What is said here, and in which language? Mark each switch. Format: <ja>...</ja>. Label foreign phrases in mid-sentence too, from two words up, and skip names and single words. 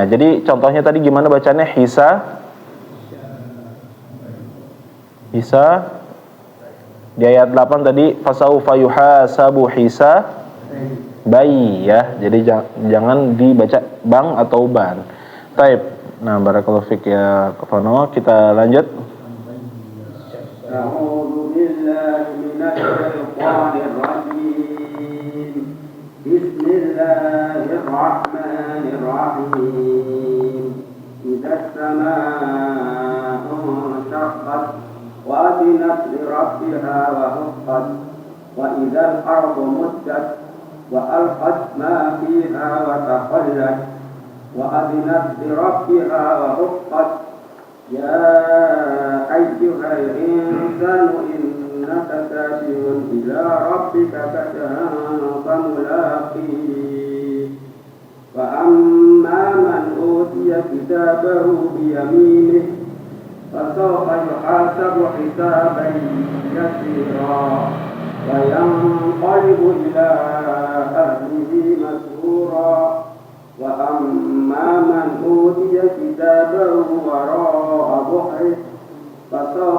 <id>Jadi contohnya tadi gimana bacanya? Hisa di ayat 8 tadi</id> <ar>فسوف يحاسب حسابا</ar> <id>ya. Jadi jangan dibaca bang atau ban. Taib. Nah,</id> <ar>بارك الله فيك</ar> <id>ya Pono, kita lanjut.</id> <ar>أعوذ بالله من الشيطان الرجيم. بسم الله الرحمن الرحيم. إذا السماء انشقت وأذنت لربها وحقت وإذا الأرض مدت وألقت ما فيها وتخلت وأذنت لربها وحقت يا أيها الإنسان إنك كادح إلى ربك كدحا فملاقيه فأما من أوتي كتابه بيمينه فسوف يحاسب حسابا يسيرا وينقلب إلى أهله مسرورا وأما من أوتي كتابه وراء ظهره فسوف</ar>